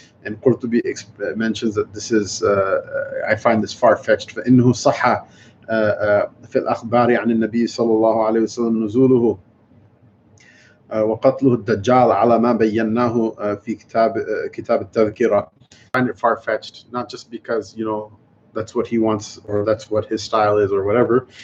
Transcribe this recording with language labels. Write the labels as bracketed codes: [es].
[en] And Qurtubi mentions that this is, I find this far-fetched. [ar] فإنه صح في الأخبار عن النبي صلى الله عليه وسلم نزوله وقتله الدجال على ما بيناه في كتاب التذكرة. [en] I find it far-fetched, not just because, you know, that's what he wants or that's what his style is or whatever.